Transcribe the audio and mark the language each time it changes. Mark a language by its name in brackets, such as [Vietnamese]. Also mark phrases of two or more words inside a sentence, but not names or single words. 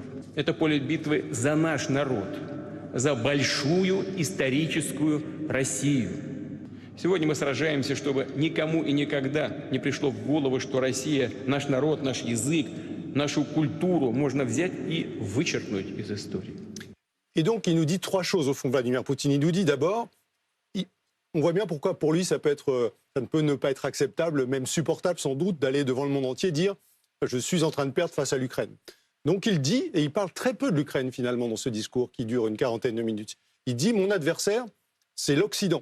[Russian] Это поле битвы за наш народ, за большую историческую Россию. Сегодня мы сражаемся, чтобы никому и никогда не пришло в голову, что Россия, наш народ, наш язык, нашу культуру можно взять и вычеркнуть из истории. [French] Et donc, il nous dit trois choses, au fond, Vladimir Poutine. Il nous dit d'abord, on voit bien pourquoi pour lui, ça ne peut ne pas être acceptable, même supportable sans doute, d'aller devant le monde entier dire « je suis en train de perdre face à l'Ukraine ». Donc il dit, et il parle très peu de l'Ukraine finalement dans ce discours qui dure une quarantaine de minutes, il dit « mon adversaire, c'est l'Occident ».